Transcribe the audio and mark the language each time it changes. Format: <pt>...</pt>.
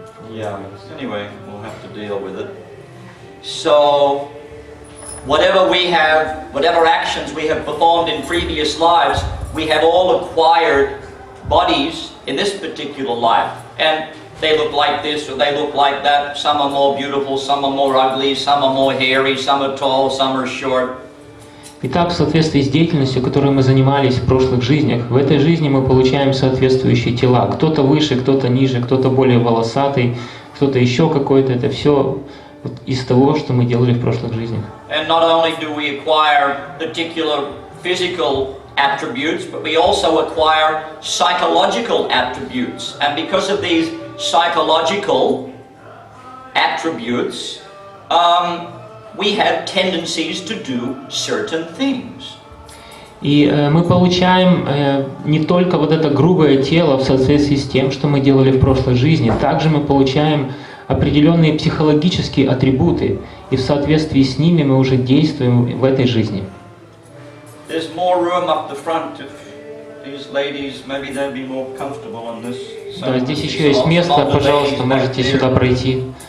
<en>Yeah, anyway, we'll have to deal with it. So, whatever actions we have performed in previous lives, we have all acquired bodies in this particular life. And they look like this or they look like that. Some are more beautiful, some are more ugly, some are more hairy, some are tall, some are short.</en> <ru>Итак, в соответствии с деятельностью, которой мы занимались в прошлых жизнях, в этой жизни мы получаем соответствующие тела. Кто-то выше, кто-то ниже, кто-то более волосатый, кто-то еще какой-то. Это все из того, что мы делали в прошлых жизнях.</ru> <en>And not only do we acquire particular physical attributes, but we also acquire psychological attributes. And because of these psychological attributes, we have tendencies to do certain things.</en> <ru>И мы получаем не только вот это грубое тело в соответствии с тем, что мы делали в прошлой жизни, также мы получаем определенные психологические атрибуты, и в соответствии с ними мы уже действуем в этой жизни.</ru> <en>There's more room up the front if these ladies, maybe they'll be more comfortable on this.</en> <ru>Да, здесь еще есть место, пожалуйста, можете сюда пройти.</ru>